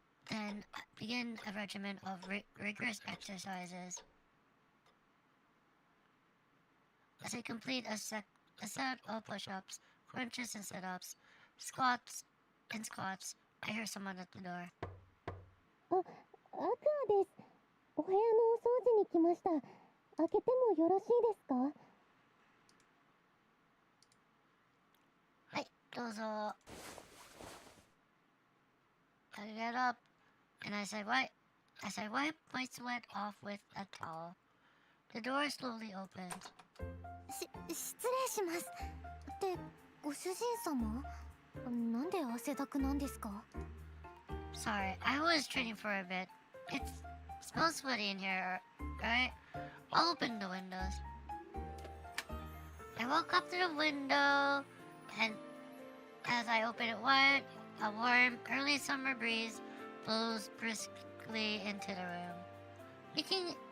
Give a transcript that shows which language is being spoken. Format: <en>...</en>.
<en>Then begin a regimen of rigorous exercises. As I complete a set of push-ups, crunches and sit-ups, squats, I hear someone at the door.</en> <ja>アクアです。お部屋のお掃除に来ました。開けてもよろしいですか？はい、どうぞ。</ja> <en>I get up, and as I wipe my sweat off with a towel, the door slowly opens.</en> <ja>失礼します。ってご主人様？なんで汗だくなんですか？</ja> <en>Sorry, I was training for a bit. It smells sweaty in here, right? I'll open the windows. I walk up to the window, and as I open it wide, a warm, early summer breeze blows briskly into the room.</en>